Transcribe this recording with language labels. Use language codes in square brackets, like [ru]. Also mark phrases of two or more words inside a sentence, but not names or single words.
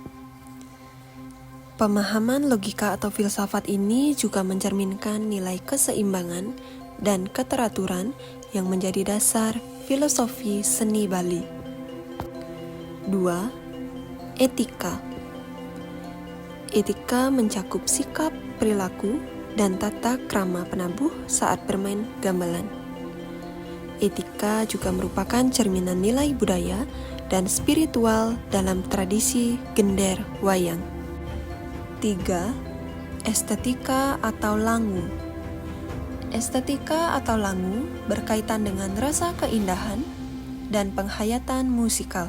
[id] Pemahaman logika atau filsafat ini juga mencerminkan nilai keseimbangan dan keteraturan yang menjadi dasar filosofi seni Bali. 2. Etika. Etika mencakup sikap, perilaku, dan tata krama penabuh saat bermain gamelan. Etika juga merupakan cerminan nilai budaya dan spiritual dalam tradisi gender wayang. 3. Estetika atau langu. Estetika atau langu berkaitan dengan rasa keindahan dan penghayatan musikal.